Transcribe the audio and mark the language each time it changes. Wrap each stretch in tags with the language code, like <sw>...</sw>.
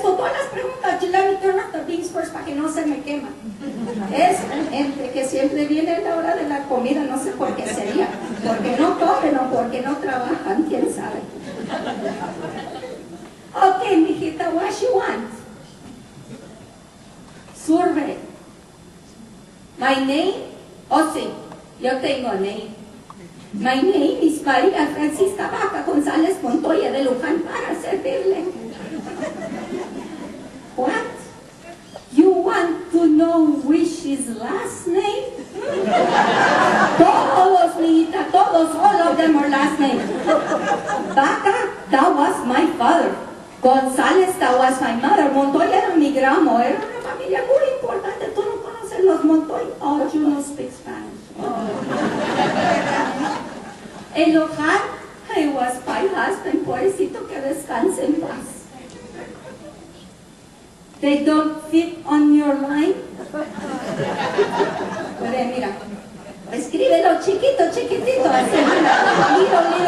<es>contesto todas las preguntas.</es> <en>Let me turn up the beans first</en> <es>para que no se me quema. Es gente que siempre viene a la hora de la comida, no sé por qué sería. Porque no comen o porque no trabajan, quién sabe.</es> <en>Okay, mijita, what you want? Survey. My name?</en> <es>Oh, sí, yo tengo name.</es> <en>My name is</en> <es>María Francisca Vaca González Montoya de Luján para servirle.</es> <en>What? You want to know which is last name?</en> <es>Todos, mijita, todos,</es> <en>all of them are last name. Vaca, that was my father. González, that was my mother.</en> <es>Montoya era mi gramo, era una familia muy importante. Tú no conoces los Montoya.</es> <en>Oh, you don't speak Spanish.</en> <es>En Luján,</es> <en>I was my husband,</en> <es>pobrecito, que descanse en paz.</es> <en>They don't fit on your line.</en> <es>Pero mira, escríbelo chiquito, chiquitito, así, mira.</es>